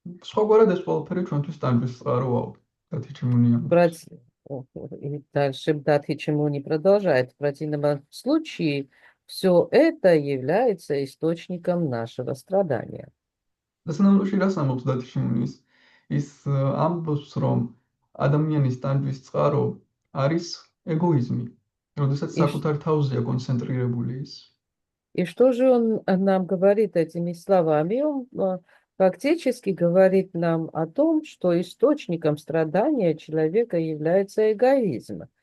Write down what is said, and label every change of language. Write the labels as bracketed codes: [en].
[ka] სხვაგვარად ეს ყველაფერი ჩვენთვის ტანჯვის წყარო აუთ. დათეჩიმუნი ამბობს. [ru] И дальше Датхи Чимуни продолжает. В противном случае все это является источником нашего страдания. [ka] დასანამდვილში რას ამბობს დათეჩიმუნი? ის ამბობს, რომ ადამიანის ტანჯვის წყარო არის ეგოიზმი, როდესაც საკუთარ თავზეა კონცენტრირებული ის. [ru] И что же он нам говорит этими словами? Он фактически говорит нам о том, что источником страдания человека является эгоизм.